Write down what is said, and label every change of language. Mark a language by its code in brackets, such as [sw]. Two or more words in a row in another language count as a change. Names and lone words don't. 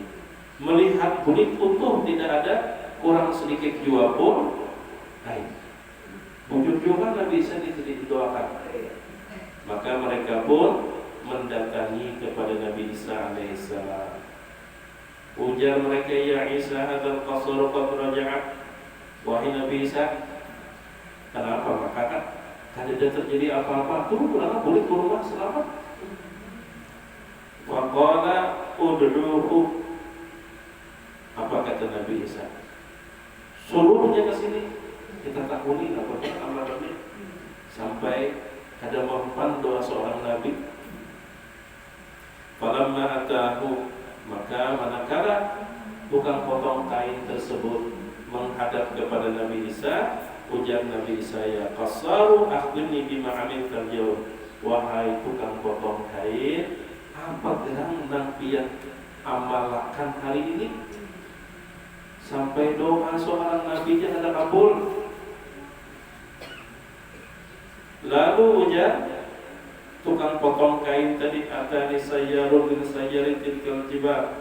[id] Melihat kulit utuh, tidak ada kurang sedikit jua pun kain. [bjn] Bujur-bujuran Nabi Isa didoakan. [id] Maka mereka pun mendatangi kepada Nabi Isa alaihissalam. [bjn] Ujar mereka, ya Isa, [ar] hadzal qasr qad raja'at. [id] Wahai Nabi Isa, kenapa maka tidak terjadi apa-apa? Turun boleh ke rumah selamat. [ar] Faqala ud'uhu. [id] Apa kata Nabi Isa? Suruhnya ke sini. [bjn] Kita takuni apa amalannya sampai ada mempan doa seorang nabi. [ar] Falamma atahu, [id] maka manakala tukang potong kain tersebut menghadap kepada Nabi Isa, ujar Nabi Isa, [ar] ya qasaru akhbirni bima amiltal yawm. [bjn] Wahai tukang potong kain, apa gerang nang pian amalkan hari ini sampai doa seorang nabi nya ada kabul. [id] Lalu ujar tukang potong kain tadi, [ar] atani sayyarun min sayyaratil jibal.